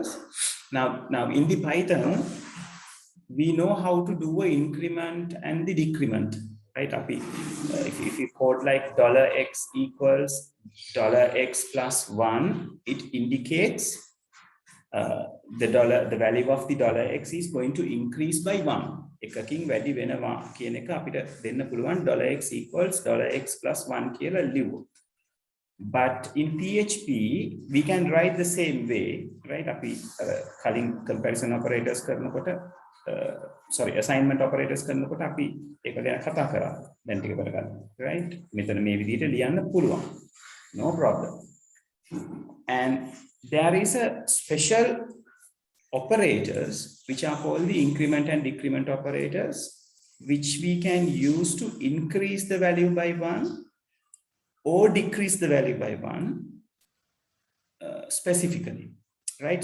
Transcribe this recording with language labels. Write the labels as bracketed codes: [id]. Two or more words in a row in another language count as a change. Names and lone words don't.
[en] Now in the Python, we know how to do an increment and the decrement, right? If you code like $x equals $x plus 1, it indicates the value of the $x is going to increase by 1. [si] එකකින් වැඩි වෙනවා කියන එක අපිට දෙන්න පුළුවන් [en] $x equals $x plus 1 [si] කියලා ලියුවොත්. [en] But in PHP, we can write the same way, right? [si] අපි කලින් [en] comparison operators [si] කරනකොට [en] assignment operators [si] කරනකොට අපි ඒක ගැන කතා කරා. දැන් ටික කරගන්න, right? මෙතන මේ විදිහට ලියන්න පුළුවන්. [en] No problem. And there is a special operators which are called the increment and decrement operators, which we can use to increase the value by 1 or decrease the value by 1 specifically, right?